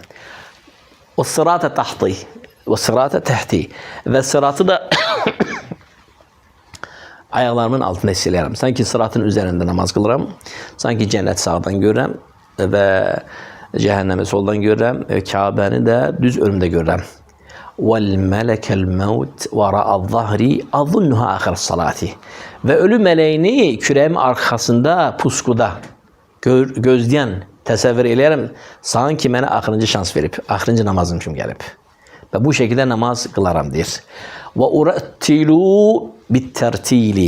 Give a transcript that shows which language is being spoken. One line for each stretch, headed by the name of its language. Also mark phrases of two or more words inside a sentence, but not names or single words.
Arabic: والصراط تحتي. والصراط تحتي.
Azerbaijani: Və sıratı da ayaqlarımın altında hiss eləyərəm. Sanki sıratın üzərində namaz qılıram. Sanki cənnət sağdan görürəm. Və cəhənnəmi soldan görürəm, Kəbəni də düz önümdə görürəm.
Arabic: وَالْمَلَكَ الْمَوْتِ وَرَأَ الظَّهْرِ أَظُنُّهَا آخِرَ الصَّلَاتِ.
Azerbaijani: Və ölü mələyini kürəyimin arxasında, puskuda gözləyən təsəvvür eləyərəm, sanki mənə axırıncı şans verib, axırıncı namazım kimi gəlib. Və bu şəkildə namaz qılaram, deyir.
Arabic: وَاُرَتِّلُوا بِالتَّرْتِيلِ.